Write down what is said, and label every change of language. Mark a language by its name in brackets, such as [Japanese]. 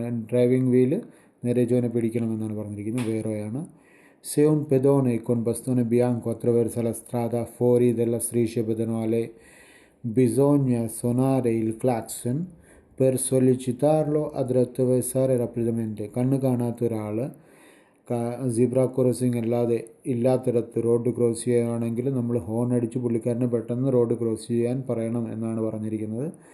[Malayalam] Driving wheel നേരെ ജോനെ പിടിക്കണമെന്നാണ് പറഞ്ഞിരിക്കുന്നത്. വേറെയാണ്. [Italian] Se un pedone con bastone bianco attraversa la strada fuori della striscia pedonale bisogna suonare il clacson per sollecitarlo ad attraversare rapidamente. [Malayalam] കണ്ണ് കാണാത്ത ഒരാൾ zebra crossing ഇല്ലാത്തിടത്ത് road cross ചെയ്യുകയാണെങ്കിൽ നമ്മൾ horn അടിച്ച് പുള്ളിക്കാരനെ പെട്ടെന്ന് റോഡ് ക്രോസ് ചെയ്യാൻ പറയണം എന്നാണ് പറഞ്ഞിരിക്കുന്നത്.